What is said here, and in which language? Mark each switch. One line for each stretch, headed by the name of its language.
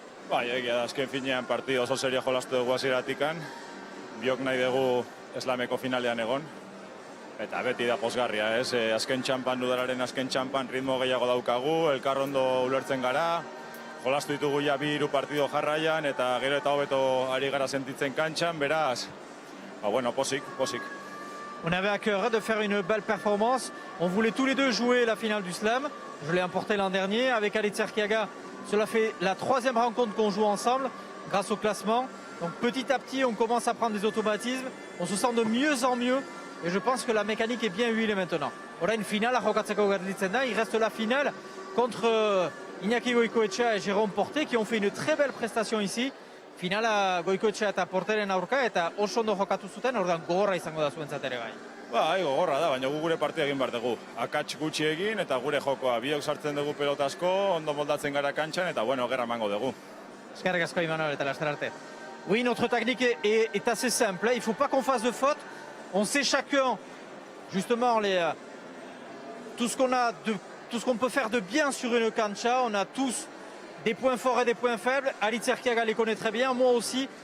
Basque: Bai, egia da, azken finean partidu oso serio jolastu dugu hasieratik. Biok nahi dugu eslameko finalean egon. Eta beti da pozgarria, ez? Azken txampan, dudararen azken txampan ritmo gehiago daukagu, elkarrondo ulertzen gara, jolastu ditugu ja 2-3 partido jarraian, eta gero eta hobeto ari gara sentitzen kantxan, beraz, bueno, posik.
French: On avait à cœur de faire une belle performance. On voulait tous les deux jouer la finale du Slam. Je l'ai emporté l'an dernier avec Aritz Erkiaga. Cela fait la 3e rencontre qu'on joue ensemble grâce au classement. Donc petit à petit, on commence à prendre des automatismes. On se sent de mieux en mieux. Et je pense que la mécanique est bien huilée maintenant. Voilà une finale à
Basque: jokatzeko gelditzen da.
French: Il reste la finale contre Iñaki Goikoetxea et Jérôme Porté qui ont fait une très belle prestation ici.
Basque: Finala Goikoetxea eta Porteren aurka eta oso ondo jokatu zuten, orduan gogorra izango da zuentzat ere bai. Bai, gogorra da, baina gure partia egin behar dugu. Akats gutxi egin eta gure jokoa. Biok sartzen dugu pelotasko, ondo moldatzen gara kantxan eta bueno, gerra emango dugu. Eskerrik asko Imanol eta laster arte.
French: Oui, notre technique est assez simple. Il ne faut pas qu'on fasse de faute. On sait chacun, justement, tout ce qu'on peut faire de bien sur une cancha. On a tous des points forts et des points faibles. Aritz Erkiaga les connaît très bien, moi aussi.